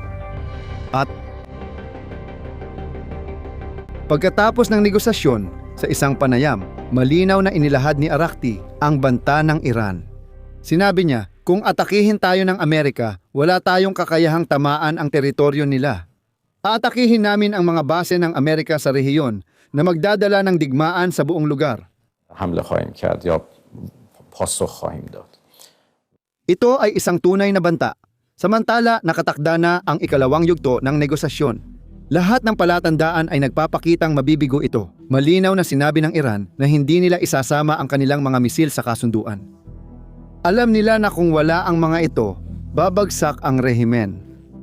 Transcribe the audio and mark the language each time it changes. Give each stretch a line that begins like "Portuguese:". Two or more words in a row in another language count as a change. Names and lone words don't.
Filipino: At pagkatapos ng negosasyon, sa isang panayam, malinaw na inilahad ni Arakti ang banta ng Iran. Sinabi niya, kung atakihin tayo ng Amerika, wala tayong kakayahang tamaan ang teritoryo nila. Aatakihin namin ang mga base ng Amerika sa rehiyon na magdadala ng digmaan sa buong lugar.
Persian: حمله خواهیم کرد یا پاسخ خواهیم داد.
Filipino: Ito ay isang tunay na banta. Samantala, nakatakda na ang ikalawang yugto ng negosasyon. Lahat ng palatandaan ay nagpapakitang mabibigo ito. Malinaw na sinabi ng Iran na hindi nila isasama ang kanilang mga misil sa kasunduan. Alam nila na kung wala ang mga ito, babagsak ang rehimen.